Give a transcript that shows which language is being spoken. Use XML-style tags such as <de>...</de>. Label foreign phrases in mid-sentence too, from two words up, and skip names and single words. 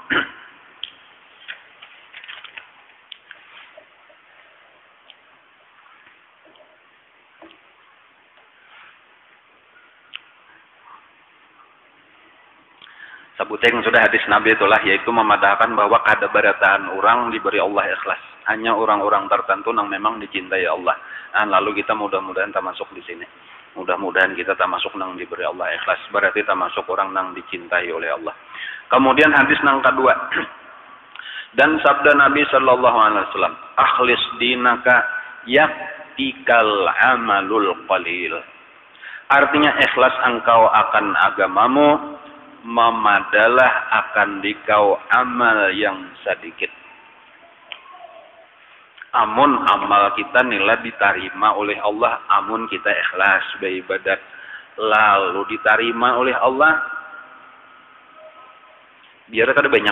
<bjn>Sabuteng sudah hadis Nabi itulah yaitu memadahkan bahwa kada barataan orang diberi Allah ikhlas.</bjn> <id>Hanya orang-orang tertentu yang memang dicintai Allah. Lalu kita mudah-mudahan termasuk di sini. Mudah-mudahan kita termasuk yang diberi Allah ikhlas. Berarti termasuk orang yang dicintai oleh Allah. Kemudian hadis yang kedua. Dan sabda Nabi</id> <ar>صلى الله عليه وسلم, "أخلص دينك يكفك العمل القليل."</ar> <bjn>Artinya ikhlas engkau akan agamamu, memadalah akan dikau amal yang sedikit. Amun amal kita nilai diterima oleh Allah, amun kita ikhlas beribadat lalu diterima oleh Allah, biar kada banyak.</bjn>